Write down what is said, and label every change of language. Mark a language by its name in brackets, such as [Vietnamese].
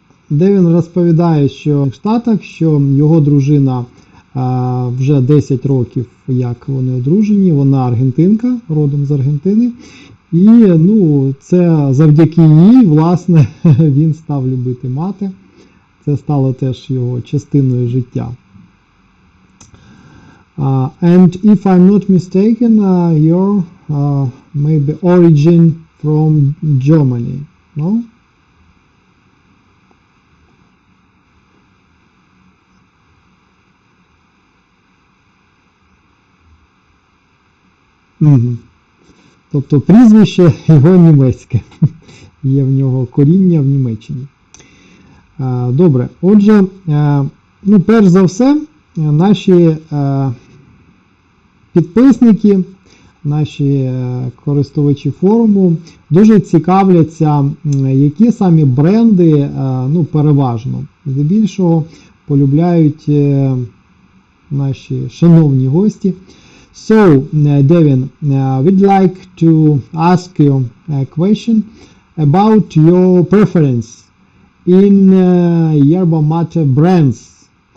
[Ukrainian] Девін розповідає, що в Штатах, що його дружина вже 10 років, як вони одружені, вона аргентинка, родом з Аргентини, і це завдяки їй, власне, він став любити мати. Це стало теж його частиною життя. [English] And if I'm not mistaken, your maybe origin from Germany, no? [Ukrainian] Тобто прізвище його німецьке. Є в нього коріння в Німеччині. Добре. Отже, перш за все, наші підписники наші користувачі форуму дуже цікавляться, які самі бренди, ну, переважно, здебільшого, полюбляють наші шановні гості. [English] So, Devin, we'd like to ask you a question about your preference in yerba mate brands.